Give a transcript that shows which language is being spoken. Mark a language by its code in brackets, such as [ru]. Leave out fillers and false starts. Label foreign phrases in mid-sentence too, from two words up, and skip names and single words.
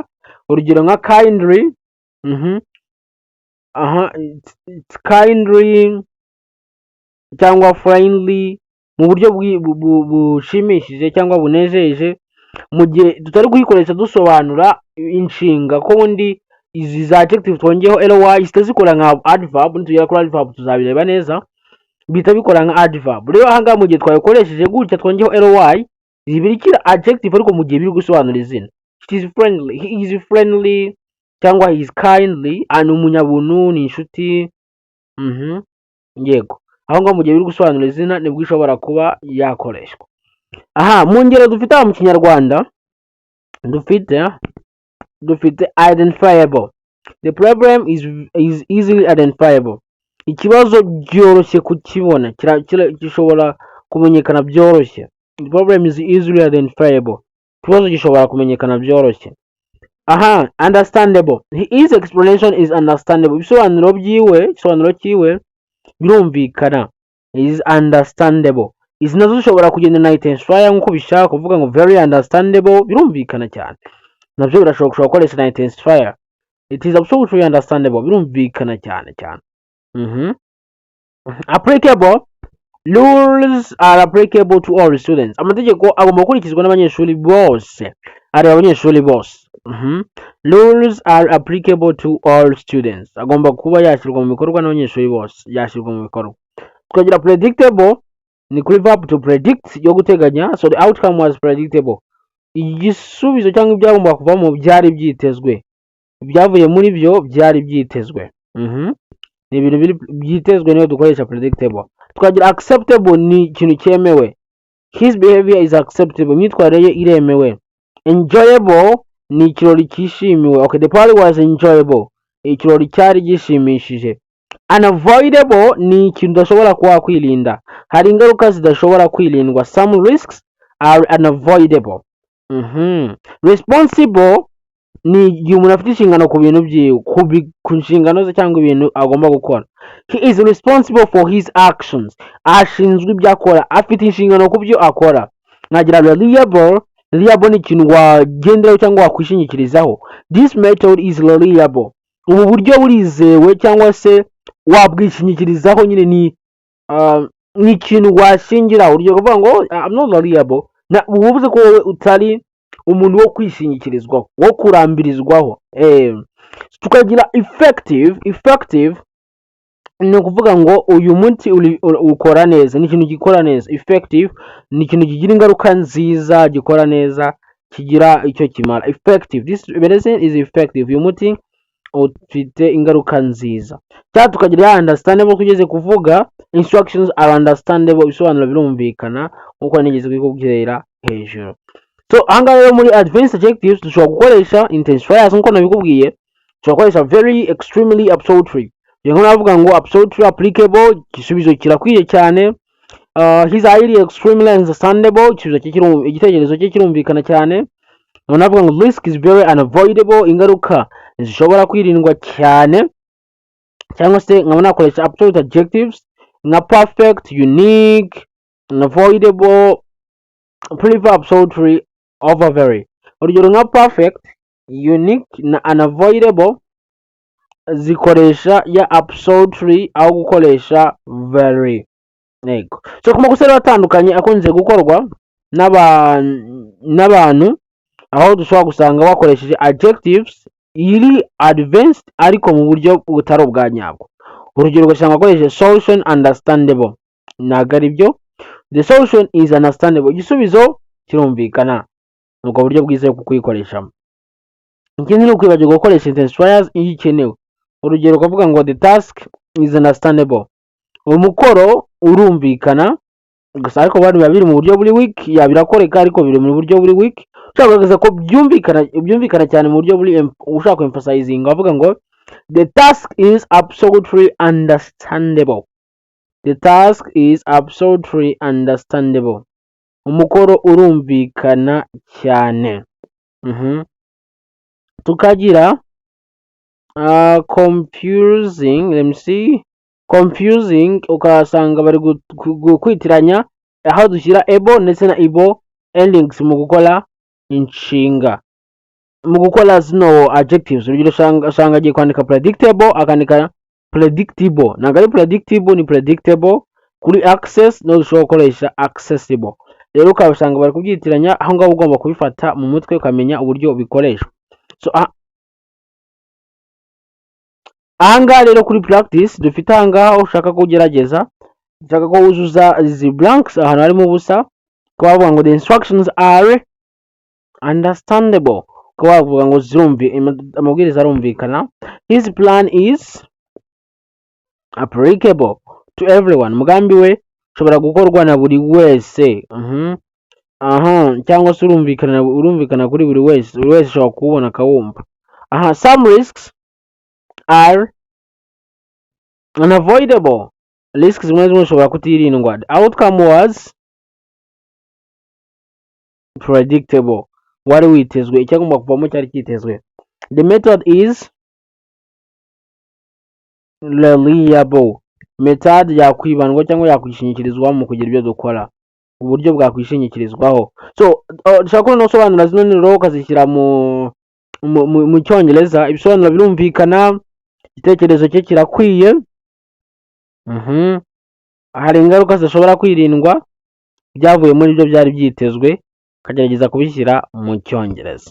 [rw] Urugero nka [en] kindly, kindly [rw] cyangwa friendly, mu buryo bushimishije cyangwa bunejeje, mu gihe tutari kuyikoresha dusobanura inshinga. Ko undi izi za adjective twongeyeho ly zihita zikora nka adverb, nitugera kuri adverb tuzabireba neza, bihita bikora nka adverb. Rero aha ngaha mu gihe twayikoresheje gutya twongeyeho ly, zibirikira adjective ariko mu gihe biri gusobanura izina. [en] She is friendly, he is friendly, cyangwa he is kindly, [rw] ni umunyabuntu, ni inshuti. Yego, aho ngaho mu gihe biri gusobanura izina nibwo ishobora kuba yakoreshwa. Mu ngero dufite mu kinyarwanda dufite identifiable. [en] The problem is easily identifiable. [rw] Ikibazo byoroshye kukibona, gishobora kumenyekana byoroshye. [en] The problem is easily identifiable. [rw] Ikibazo gishobora kumenyekana byoroshye. Understandable. [en] His explanation is understandable. [rw] Ibisobanuro cyiwe birumvikana. [en] Is understandable. [rw] Izi nazo zishobora kugenda na intensifier nkuko bishaka kuvuga ngo [en] very understandable, [rw] birumvikana cyane. Nabyo birashoboka gukoresha na intensifier. [en] It is absolutely understandable, [rw] birumvikana cyane. Applicable. [en] Rules are applicable to all students. [rw] Amategeko agomba gukurikizwa n'abanyeshuri bose. [en] Rules are applicable to all students. [rw] Agomba kuba yashyirwa mu bikorwa n'abanyeshuri bose, Tukagira predictable, ni kuri [en] verb to predict, [rw] yo guteganya. [en] So the outcome was predictable. [rw] Igisubizo cyangwa ibyagomba kuvamo byari byitezwe, ibyavuye muri byo byari byitezwe. Ni ibintu byitezwe niyo dukoresha predictable. Tukagira acceptable, ni ikintu cyemewe. [en] His behavior is acceptable, [rw] imyitwarire ye iremewe. Enjoyable, ni ikirori cyishimiwe. [en] Okay, the party was enjoyable, [rw] ikirori cyari gishimishije. Unavoidable, ni ikintu udashobora kuba kwirinda, hari ingaruka zidashobora kwirindwa. [en] Some risks are unavoidable. [rw] Responsible, ni igihe umuntu afite inshingano ku bintu byiwe, ku nshingano ze cyangwa ibintu agomba gukora. [en] He is responsible for his actions, [rw] ashinzwe ibyo akora, afite inshingano ku byo akora. Nagira reliable ni ikintu wagenderaho cyangwa wakwishingikirizaho. [en] This method is reliable, [rw] ubu buryo burizewe cyangwa se wabwishingikirizaho, nyine ni ikintu washingiraho. Urugero kuvuga ngo [en] I'm not reliable, [rw] ubuvuze ko wowe utari umuntu wo kwishingikirizwaho, wo kurambirizwaho. Tukagira effective ni ukuvuga ngo uyu muti ukora neza, ni ikintu gikora neza. Effective ni ikintu kigira ingaruka nziza, gikora neza, kigira icyo kimara. [en] Effective, this medicine is effective, [rw] uyu muti ufite ingaruka nziza. Cyangwa tukagira understandable, tugeze kuvuga [en] instructions are understandable, [rw] ibisobanuro birumvikana nkuko nigeze kubikubwira hejuru. So ahangaha rero muri [en] advanced adjectives [rw] dushobora gukoresha intensifiers nkuko nabikubwiye. Dushobora gukoresha [en] very, extremely, absolutely. [rw] Rero navuga ngo [en] absolutely applicable, [rw] igisubizo kirakwiye cyane. [en] His highly, extremely understandable, [rw] igitekerezo cye kirumvikana cyane. Navuga ngo [en] risk is very unavoidable, [rw] ingaruka zishobora kwirindwa cyane. Cyangwa se nkaba nakoresha [en] absolute adjectives [rw] nka [en] perfect, unique, unavoidable, prefer, absolutely, over very. [rw] urugero nka [en] perfect, unique [rw] na unavoidable zikoresha ya absolutely aho gukoresha very. Yego. So ku makosa atandukanye akunze gukorwa n'abantu aho dushobora gusanga wakoresheje adjectives iri advanced ariko mu buryo butari ubwa nyabwo. Urugero ugasanga wakoresheje [en] solution understandable, [rw] ntabwo ari byo. [en] The solution is understandable, [rw] igisubizo kirumvikana. Ubwo buryo bwiza bwo kuyikoreshamo. Ikindi ni ukwibagirwa gukoresha intensifiers iyo ikenewe. Urugero ukavuga ngo [en] the task is understandable, [rw] umukoro urumvikana, gusa ariko bari biri mu buryo buri weak, yabirakoreka ariko biri mu buryo buri weak. Ushaka kugaragaza ko byumvikana cyane mu buryo buri ushaka emphasizing, bavuga ngo [en] the task is absolutely understandable. The task is absolutely understandable. [rw] Umukoro urumvikana cyane. Tukagira confusing, [en] let me see, [rw] confusing ukasanga bari kwitiranya aho dushyira able ndetse na [en] able endings [rw] mu gukora inshinga, mu gukora zino adjectives. Urugero usanga agiye kwandika predictable akandika predictable, ntabwo ari predictable ni predictable. Kuri access no dushobora gukoresha accessible. Rero ukabasanga bari kubyitiranya, aho ngaho ugomba kubifata mu mutwe ukamenya uburyo bikoreshwa. So ahangaha rero kuri practice dufite ahangaha ushaka kugerageza, ushaka ko wuzuza izi blanks ahantu harimo ubusa, ukaba wavuga ngo [en] the instructions are understandable, [rw] ukaba wavuga ngo amabwiriza arumvikana. [en] His plan is applicable to everyone, [rw] umugambi we ushobora gukorwa na buri wese. Cyangwa se urumvikana kuri buri wese ushobora kuwubona akawumva. [en] Some risks are unavoidable, [rw] risks zimwe ushobora kutirindwa. [en] The outcome was predictable, [rw] wari witezwe, icyagomba kuvamo cyari kitezwe. [en] The method is reliable, [rw] method yakwibandwa cyangwa yakwishingikirizwa mu kugira ibyo dukora, uburyo bwakwishingikirizwaho. So dushaka no sobanura zino nteruro ukazishyira mu cyongereza, ibisobanuro birumvikana, igitekerezo cye kirakwiye. Hari ingaruka zishobora kwirindwa byavuye muri byo byari byitezwe, ukagerageza kubishyira mu cyongereza.